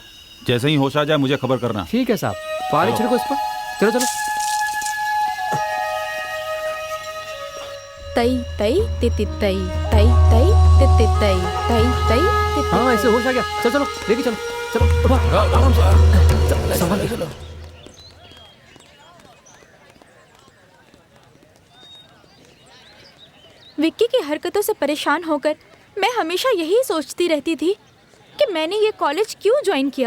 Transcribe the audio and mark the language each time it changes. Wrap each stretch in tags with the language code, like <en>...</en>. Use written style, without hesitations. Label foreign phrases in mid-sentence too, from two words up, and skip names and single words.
<hi>जैसे ही होश आ जाए मुझे खबर करना। ठीक है साहब, पानी छिड़को इस पर। चलो चलो। तई तई तिति तई तई तई तिति तई तई तई तिति। हाँ ऐसे होश आ गया। चलो चलो लेके चलो। चलो आराम से संभाल के चलो। विक्की की हरकतों से परेशान होकर मैं हमेशा यही सोचती रहती थी कि मैंने ये कॉलेज क्यों ज्वाइन किया।</hi>